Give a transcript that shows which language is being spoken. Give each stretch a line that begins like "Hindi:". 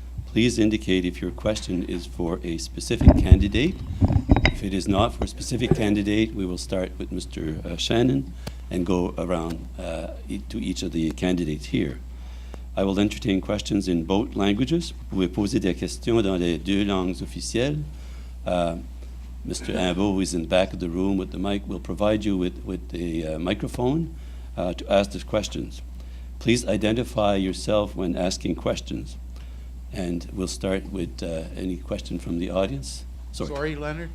English: Please indicate if your question is for a specific candidate. If it is not for a specific candidate, we will start with Mr. Shannon and go around to each of the candidates here. I will entertain questions in both languages.
French: Vous pouvez poser des questions dans les 2 langues officielles.
English: Mr. Ambo, who is in the back of the room with the mic, will provide you with a microphone to ask the questions. Please identify yourself when asking questions. And we'll start with any question from the audience. Sorry, Leonard?